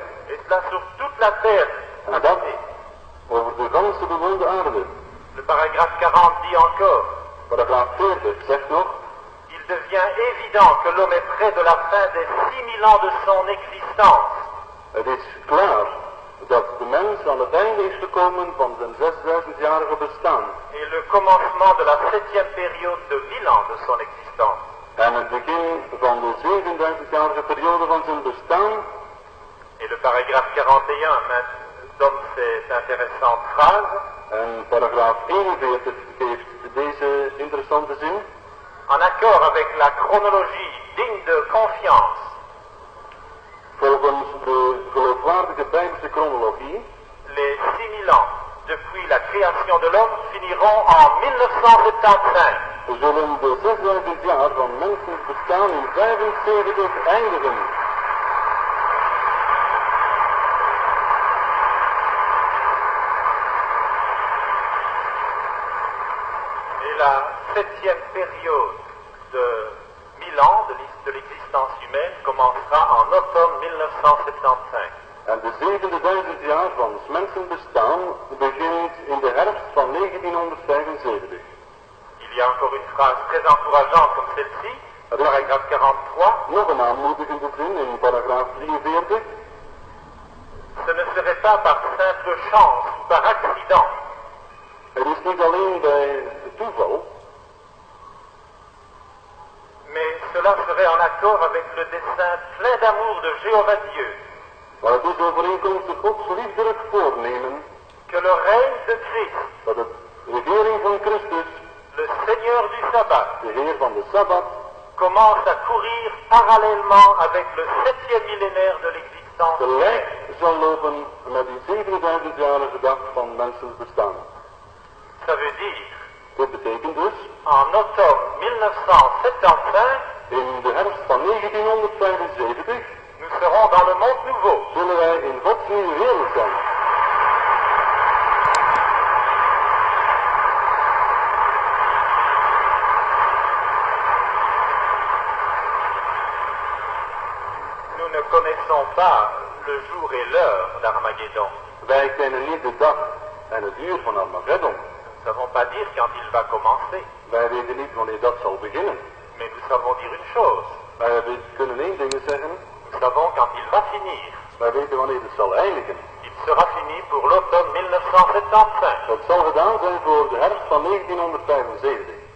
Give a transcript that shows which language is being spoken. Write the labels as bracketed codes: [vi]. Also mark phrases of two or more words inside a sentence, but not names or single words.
[fr] Et cela sur toute la terre. [nl] En dat over de ganse bewoonde aarde. [fr] Le paragraphe 40 dit encore: [nl] Paragraaf 40 zegt nog: [fr] il devient évident que l'homme est près de la fin des 6000 ans de son existence. [nl] Het is klaar dat de mens aan het einde is gekomen van zijn 6000-jarige bestaan. [fr] Et le commencement de la 7e période de 1000 ans de son existence. [nl] En het begin van de 7000-jarige periode van zijn bestaan. [fr] Et le paragraphe 41 donne cette intéressante phrase: [nl] En paragraaf 41 geeft deze interessante zin. [fr] en accord avec la chronologie digne de confiance, [nl] Volgens de geloofwaardige Bijbelse chronologie, [fr] les 6000 ans depuis la création de l'homme finiront en 1975. [nl] zullen de 6000 jaar van menselijk bestaan in 75 eindigen. [fr] Et la 7e période de 1000 ans de l'existence humaine commencera en automne 1975. [nl] En de 7000 jaar van 's mensen bestaan begint in de herfst van 1975. [fr] Il y a encore une phrase très encourageante comme celle-ci, le paragraphe 43. [nl] Nog een aanmoedigende zin in paragraaf 43. [fr] Ce ne serait pas par simple chance ou par accident, [nl] Het is niet alleen bij toeval, [fr] mais cela serait en accord avec le dessein plein d'amour de Jéhovah Dieu, [nl] maar het is overeenkomstig Gods liefderig voornemen [fr] que le règne de Christ, [nl] dat de regering van Christus, [fr] le Seigneur du sabbat, [nl] de Heer van de Sabbat, [fr] commence à courir parallèlement avec le 7e millénaire de l'existence [nl] gelijk [fr] humaine. [nl] zal lopen met die 7000-jarige dag van menselijk bestaan. [fr] Ça veut dire, [nl] Dit betekent dus, [fr] en octobre 1975, [nl] in de herfst van 1975 [fr] nous serons dans le monde nouveau. [nl] zullen wij in Gods nieuwe wereld zijn. [fr] Nous ne connaissons pas le jour et l'heure d'Armageddon. [nl] Wij kennen niet de dag en het uur van Armageddon. [fr] Nous ne savons pas dire quand il va commencer, [nl] Wij weten niet wanneer dat zal beginnen. [fr] mais nous savons dire une chose. [nl] Wij kunnen één ding zeggen. [fr] Nous savons quand il va finir. [nl] Wij weten wanneer het zal eindigen. [fr] Il sera fini pour l'automne 1975. [nl] Het zal gedaan zijn voor de herfst van 1975.